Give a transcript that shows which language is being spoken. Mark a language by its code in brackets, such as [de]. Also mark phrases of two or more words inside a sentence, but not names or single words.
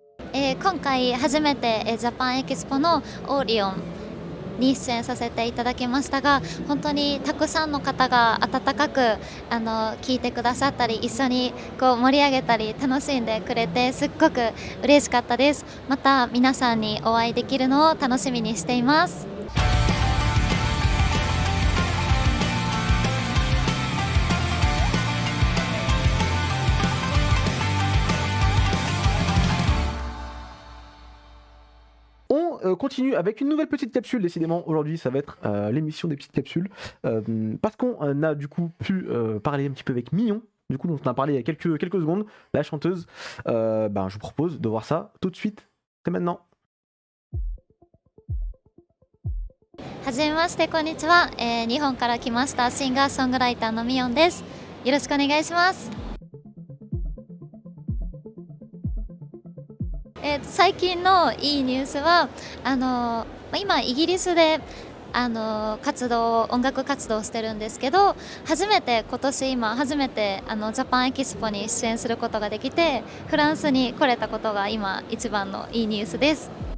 [ja] 今回初めて、ジャパンエキスポのオーリオンに出演させていただきましたが、本当にたくさんの方が温かく聞いてくださったり、一緒にこう盛り上げたり楽しんでくれて、すっごく嬉しかったです。また皆さんにお会いできるのを楽しみにしています。 [fr] On continue avec une nouvelle petite capsule. Décidément, aujourd'hui, ça va être l'émission des petites capsules. Parce qu'on a du coup pu parler un petit peu avec Mignon, du coup, dont on a parlé il y a quelques secondes, la chanteuse. Je vous propose de voir ça tout de suite. C'est maintenant. [ja] はじめまして、こんにちは。日本から来ましたシンガーソングライターのミヨンです。よろしくお願いします。最近のいいニュースは今イギリスで音楽活動をしてるんですけど、今年初めてジャパンエキスポに出演することができて、フランスに来れたことが今一番のいいニュースです。